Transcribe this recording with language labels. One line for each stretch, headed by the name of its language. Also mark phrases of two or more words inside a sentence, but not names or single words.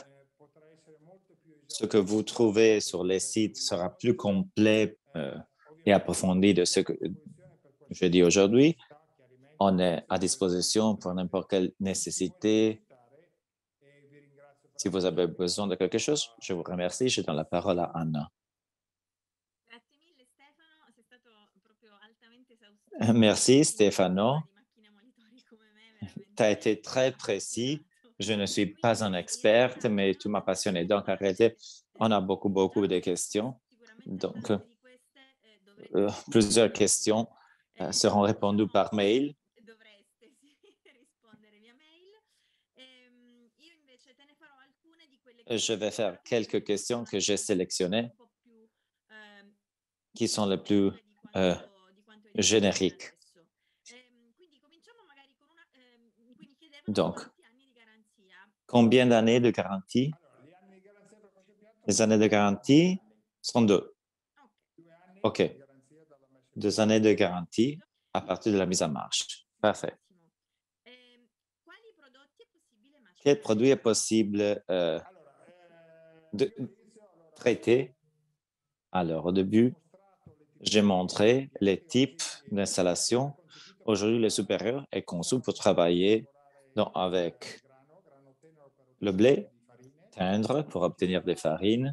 French: Ce que vous trouvez sur les sites sera plus complet et approfondi de ce que je dis aujourd'hui. On est à disposition pour n'importe quelle nécessité. Si vous avez besoin de quelque chose, je vous remercie. Je donne la parole à Anna.
Italian: Grazie mille Stefano, sei stato proprio altamente esaustivo.
French: Merci,
Italian: Chi non Stefano. di macchine molitori come me
French: Tu as
Italian: veramente
French: été très
Italian: è
French: précis.
Italian: appassionato.
French: Je ne suis pas un
Italian: Quindi
French: expert,
Italian: iniziamo
French: mais tu m'as passionné. Donc,
Italian: invece,
French: arrêtez. On a
Italian: già
French: beaucoup de
Italian: alcune,
French: questions.
Italian: sicuramente
French: Donc,
Italian: tante di queste dovrete
French: plusieurs
Italian: rispondere via
French: questions
Italian: mail.
French: seront répondues
Italian: Cominciamo,
French: par mail.
Italian: dovreste sì, rispondere via mail. Io invece te ne farò alcune di quelle che
French: Je vais faire quelques questions
Italian: sono
French: que j'ai sélectionnées
Italian: un po' più
French: qui sont les plus
Italian: specifiche di quanto indicato fino
French: génériques.
Italian: adesso. Quindi cominciamo magari con una, quindi chiedevano
French: Donc,
Italian: quanti anni di garanzia.
French: combien d'années de garantie? Les années de garantie sont 2. OK. 2 années de garantie à partir de la mise en marche. Parfait.
Italian: Benissimo. Quali prodotti è possibile
French: Quel
Italian: macerare?
French: produit est possible de traiter? Alors, au début, j'ai montré les types d'installation. Aujourd'hui, le supérieur est conçu pour travailler donc, avec le blé, teindre pour obtenir des farines.